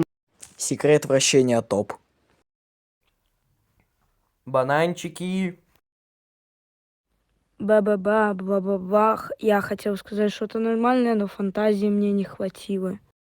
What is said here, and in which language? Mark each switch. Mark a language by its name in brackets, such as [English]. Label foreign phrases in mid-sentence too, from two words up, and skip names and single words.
[Russian] Секрет вращения топ. Бананчики. Ба-ба-ба, ба-ба-бах. Я хотел сказать что-то нормальное, но фантазии мне не хватило.